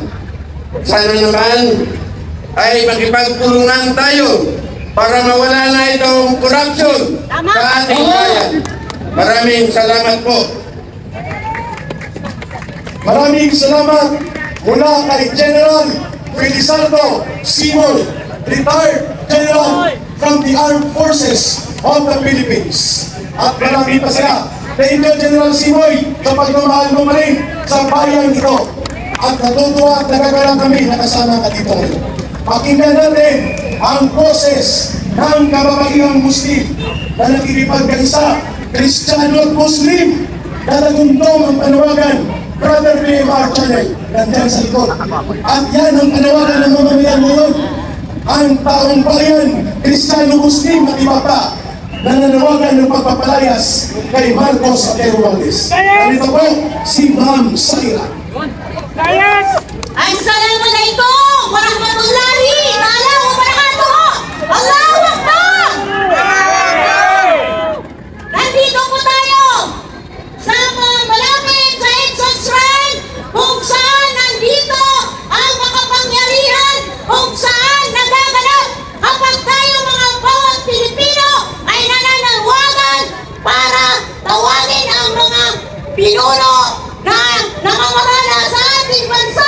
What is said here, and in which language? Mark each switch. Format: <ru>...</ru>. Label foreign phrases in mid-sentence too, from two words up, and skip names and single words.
<tl>Sana naman ay makipagtulungan tayo para mawala na itong corruption sa ating bayan. Maraming salamat po. Maraming salamat mula kay General Felizardo Simoy,</tl> <en>retired General from the Armed Forces of the Philippines.</en> <tl>At marami pa sila.</tl> <en>Thank you,</en> <tl>General Simoy, sa pagmamahal mo rin sa bayan ito. At natutuwa at nagagalang kami na kasama ka dito ngayon. Pakinggan natin ang boses ng kababaihang Muslim na nakikipagkaisa, Kristiyano at Muslim, na nagundong ang panawagan, Brother BMR Channel, nandyan sa likod. At yan ang panawagan ng mamamayan ngayon. Ang taong bayan, Kristiyano Muslim at iba pa, na nanawagan ng pagpapalayas kay Marcos Atero Valdez. Nandito po si Ma'am Saira. Layas!</tl> <ar>السلام عليكم السلام عليكم ورحمة الله تعالى وبركاته. الله أكبر.</ar> <tl>Nandito po tayo sa malapit sa Edson Shrine kung saan nandito ang makapangyarihan, kung saan nagaganap kapag tayo mga bawat Pilipino ay nananawagan para tawagin ang mga pinuno na namamahala sa ating bansa.</tl>